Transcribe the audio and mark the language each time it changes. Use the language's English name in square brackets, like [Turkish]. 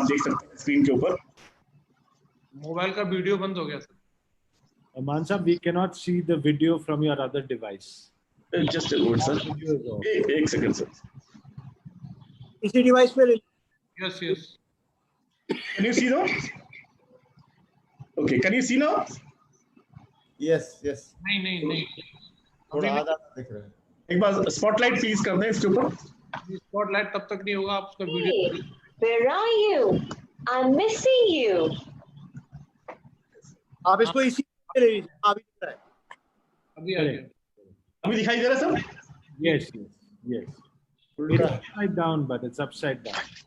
[Hindi] आप देख सकते हैं स्क्रीन के ऊपर। मोबाइल का वीडियो बंद हो गया sir. [English] Mansa, we cannot see the video from your other device. [Hindi] Just sir, एक सेकंड सर, इसी डिवाइस पे ले। [English] Yes yes. Can you see no? Okay, can you see no? Yes yes, [Hindi] नहीं नहीं नहीं, थोड़ा आधा दिख रहा है। एक बार स्पॉटलाइट प्लीज कर दें इसके ऊपर। स्पॉटलाइट तब तक नहीं होगा, आप उसका video. [English] Where are you? I'm missing you. [Hindi] आप इसको इसी पे ले लीजिए, अभी दिख रहा है। अभी आ गया। अभी दिखाई दे रहा है sir? [English] Yes, yes, yes. It's upside down, but it's upside down.